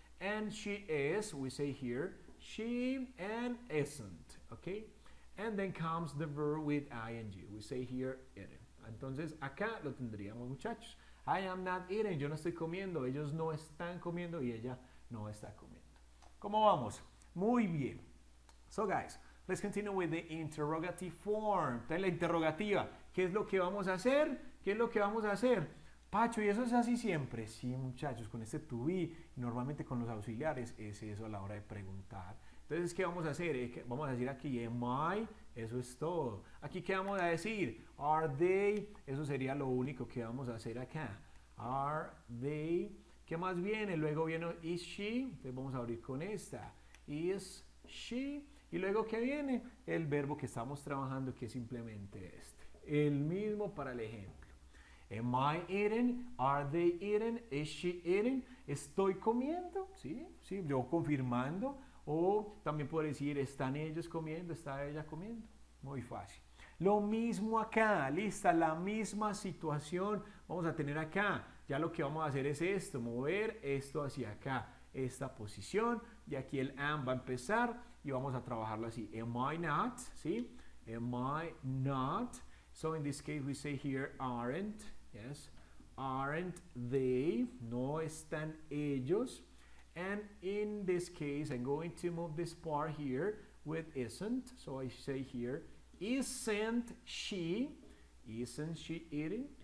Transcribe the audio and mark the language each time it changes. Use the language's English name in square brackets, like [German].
[English] And she is, we say here, she and isn't, okay? And then comes the verb with ing. We say here, isn't. [Spanish] Entonces acá lo tendríamos, muchachos. [English] I am not eating, [Spanish] yo no estoy comiendo, ellos no están comiendo y ella no está comiendo. ¿Cómo vamos? Muy bien. So guys, let's continue with the interrogative form. Entonces la interrogativa, ¿qué es lo que vamos a hacer? ¿Qué es lo que vamos a hacer? Pacho, ¿y eso es así siempre? Sí, muchachos, con este to be, normalmente con los auxiliares, es eso a la hora de preguntar. Entonces, ¿qué vamos a hacer? Vamos a decir aquí, am I, eso es todo. Aquí, ¿qué vamos a decir? Are they, eso sería lo único que vamos a hacer acá. Are they, ¿qué más viene? Luego viene is she, entonces vamos a abrir con esta. Is she, y luego, ¿qué viene? El verbo que estamos trabajando, que es simplemente este. El mismo para el ejemplo. [English] Am I eating? Are they eating? Is she eating? [Spanish] ¿Estoy comiendo? Sí, yo confirmando. O también puedo decir, ¿están ellos comiendo? ¿Está ella comiendo? Muy fácil. Lo mismo acá, lista, la misma situación vamos a tener acá. Ya lo que vamos a hacer es esto, mover esto hacia acá, esta posición. Y aquí el am va a empezar y vamos a trabajarlo así. [English] Am I not? ¿Sí? Am I not? So in this case we say here, aren't. Yes. Aren't they? [Spanish] No están ellos. [English] And in this case, I'm going to move this part here with isn't. So I say here, isn't she eating?